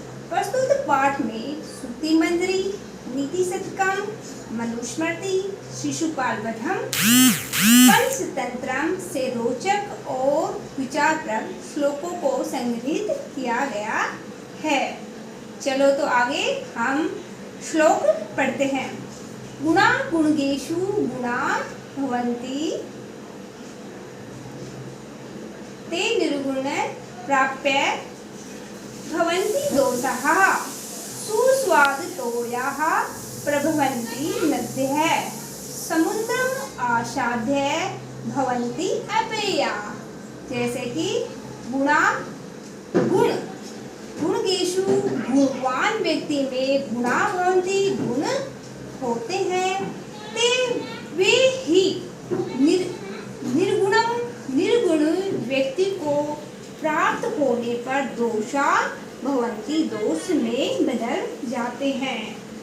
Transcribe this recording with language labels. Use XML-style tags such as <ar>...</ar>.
<hi>प्रस्तुत पाठ में सूक्ति मंजरी, नीति शतकम, मनुस्मृति, शिशुपाल वधम, पंचतंत्रम से रोचक और विचारप्रद श्लोकों को संग्रहित किया गया है। चलो तो आगे हम श्लोक पढ़ते हैं।</hi> <sa>गुणा गुणगेषु गुणा भवन्ति ते निर्गुण प्राप्य भवन्ति दोषाः सुस्वादुतोयाः प्रभवन्ति नद्यः समुद्रम आसाद्य भवन्ति अपेयाः।</sa> <hi>जैसे कि गुणा गुण, गुणगेषु गुणवान व्यक्ति में</hi> <sa>गुणा भवन्ति</sa> <hi>गुण होते हैं। ते वे ही निर्गुणम निर्गुण व्यक्ति को प्राप्त होने पर</hi> <sa>दोषा भवन्ति</sa> <hi>दोष में बदल जाते हैं।</hi>